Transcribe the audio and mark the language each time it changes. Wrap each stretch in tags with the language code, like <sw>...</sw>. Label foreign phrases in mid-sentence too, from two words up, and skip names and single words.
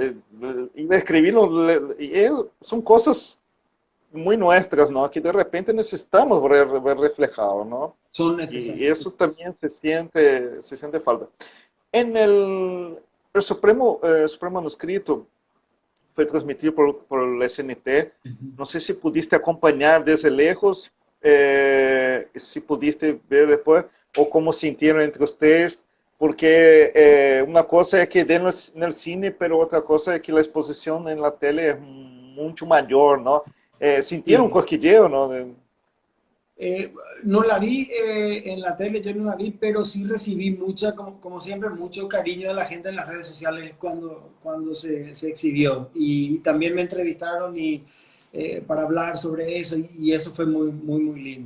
<es>y escribir son cosas muy nuestras, ¿no? Que de repente necesitamos ver reflejado, ¿no? Son Y necesarios. eso también se siente falta. En el Supremo Manuscrito,</es> <pt>foi transmitido</pt> <es>por el SNT. Ujú.</es> <pt>Não sei se pudiste acompanhar</pt> <es>desde lejos,</es> <pt>se pudiste ver depois, ou como sentiram entre vocês, porque uma coisa é que dê no cine, mas outra coisa é que a exposição na tela é muito maior, não? Sentiram um</pt> <es>Sí.</es> <pt>cosquilleo, não?</pt> <es>No la vi en la tele, yo no la vi, pero sí recibí mucha, como siempre, mucho cariño de la gente en las redes sociales cuando se exhibió. Y también me entrevistaron para hablar sobre eso y eso fue muy, muy, muy lindo.</es>